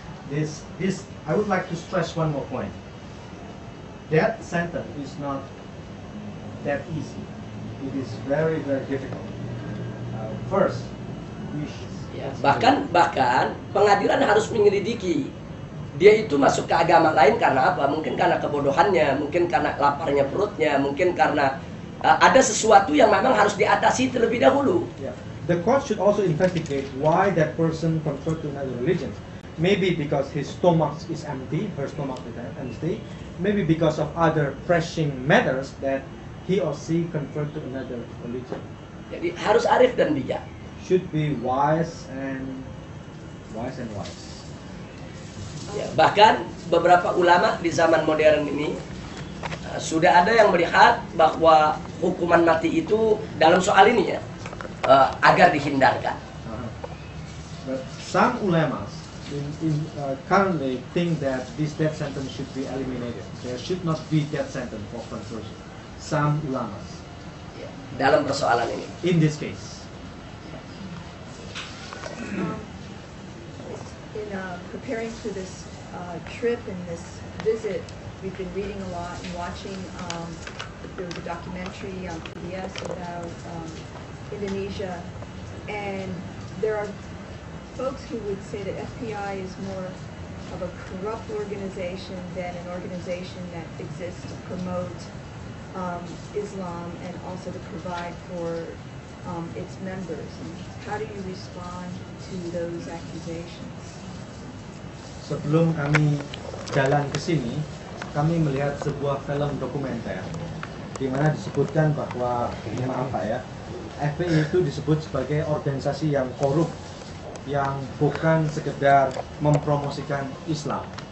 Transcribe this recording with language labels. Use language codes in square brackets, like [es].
[en] I would like to stress one more point. That sentence is not that easy. It is very, very difficult. First, [id] ya, bahkan pengadilan harus menyelidiki dia itu masuk ke agama lain karena apa? Mungkin karena kebodohannya, mungkin karena laparnya perutnya, mungkin karena ada sesuatu yang memang harus diatasi terlebih dahulu. Yeah. [en] The court should also investigate why that person convert to another religion. Maybe because his stomach is empty, her stomach is empty. Maybe because of other pressing matters that he or she convert to another religion. [id] Jadi harus arif dan bijak. [en] Should be wise and wise. [id] Ya, bahkan beberapa ulama di zaman modern ini sudah ada yang melihat bahwa hukuman mati itu dalam soal ini ya agar dihindarkan. [en] But some ulamas currently think that this death sentence should be eliminated. There should not be death sentence for conversion. Some ulamas. [id] Ya, dalam persoalan ini. [en] In this case. In preparing for this trip and this visit, we've been reading a lot and watching. There was a documentary on PBS about Indonesia, and there are folks who would say that FPI is more of a corrupt organization than an organization that exists to promote Islam and also to provide for its members. And how do you respond to those accusations? [id] Sebelum kami jalan ke sini, kami melihat sebuah film dokumenter di mana disebutkan bahwa, maaf Pak ya, FPI itu disebut sebagai organisasi yang korup, yang bukan sekedar mempromosikan Islam.